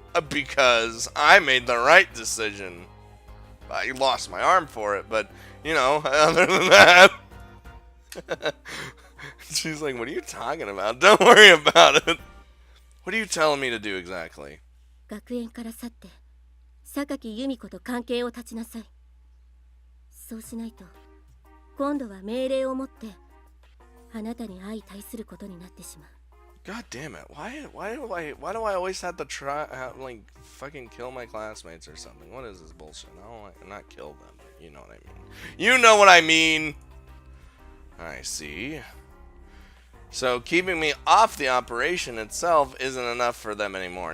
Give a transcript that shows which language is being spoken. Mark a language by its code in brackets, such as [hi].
[en] Because I made the right decision. I lost my arm for it, but you know, other than that. She's like, what are you talking about? Don't worry about it. What are you telling me to do exactly? [ja] 学園から去って榊由美子と関係を断ちなさい。そうしないと今度は命令を持ってあなたに相対することになってしまう。 [en] God damn it! Why do I always have to try fucking kill my classmates or something? What is this bullshit? I don't not kill them, but you know what I mean. You know what I mean. I see. So keeping me off the operation itself isn't enough for them anymore.